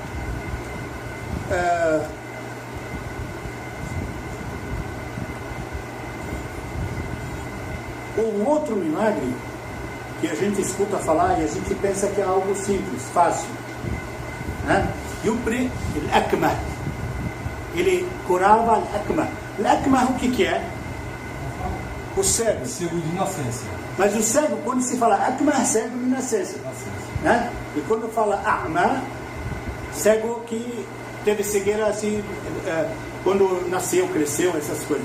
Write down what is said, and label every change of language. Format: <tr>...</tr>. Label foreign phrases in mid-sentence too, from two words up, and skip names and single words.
<pt>Um outro milagre que a gente escuta falar e a gente pensa que é algo simples, fácil.</pt> <ar>Né? يبرئ الأكمه.</ar> <pt>Ele curava al-Akmah. Al-Akmah o que é? O cego. Cego de nascença. Mas o cego, quando se fala Akmah, cego de nascença. Né? E quando fala A'ma, cego que teve cegueira assim, quando nasceu, cresceu, essas coisas.</pt>